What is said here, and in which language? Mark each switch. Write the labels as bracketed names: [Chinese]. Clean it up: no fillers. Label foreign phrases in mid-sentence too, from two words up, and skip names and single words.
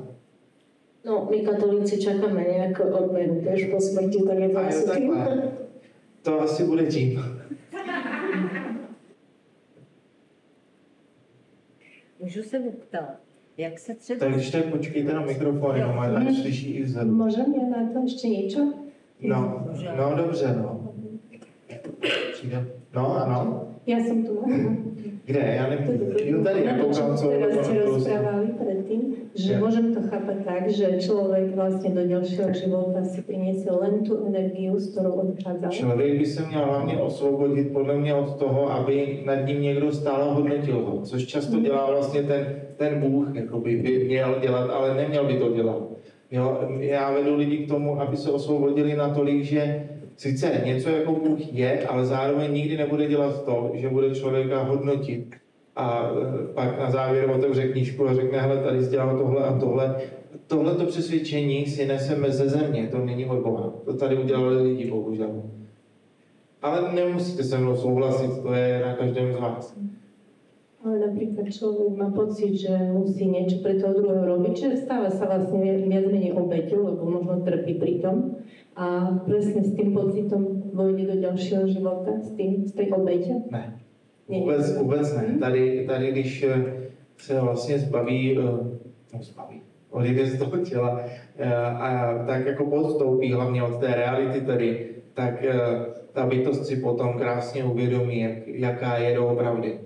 [Czech] No, my katolíci čakáme nějakou odměnu, tež po smrti, tak je to asi tím. To asi bude tím. Můžu se zeptat, jak se třeba... Tak když tak počkejte na mikrofon, jenom ať slyší i vzadu. [Slovak] Môžem ja na to ešte niečo? No, [Czech] dobře, no. Přijde. No, ano. [Slovak] Ja som tu. [Czech] Kde? Já nevím. Jo, tady, ja koukám, co... [Slovak] Teraz ste rozprávali predtým, že môžem to chápať tak, že človek vlastne do ďalšieho života si priniesie len tú energiu, s ktorou odchádzal. [Czech] Člověk by se měl hlavně osvobodit podle mě od toho, aby nad ním někdo stále hodnotil ho, což často dělá vlastně ten Bůh, jakoby by měl dělat, ale neměl by to dělat. Jo, já vedu lidi k tomu, aby se osvobodili natolik, že sice něco jako Bůh je, ale zároveň nikdy nebude dělat to, že bude člověka hodnotit a pak na závěr otevře knížku a řekne, hele, tady jsi dělal tohle a tohle. Tohleto přesvědčení si neseme ze země, to není od Boha. To tady udělali lidi, bohužel. Ale nemusíte se mnou souhlasit, to je na každém z vás. [Slovak] Ale napríklad človek má pocit, že musí niečo pre toho druhého robiť, čiže stáva sa vlastne viac menej obeťou, lebo možno trpí pri tom. A presne s tým pocitom vojde do ďalšieho života, z tej obete? [Czech] Ne. Vůbec ne. Tady když se vlastně zbaví, odejde z toho těla a tak jako podstoupí hlavně od té reality tady, tak ta bytost si potom krásně uvědomí, jaká je doopravdy.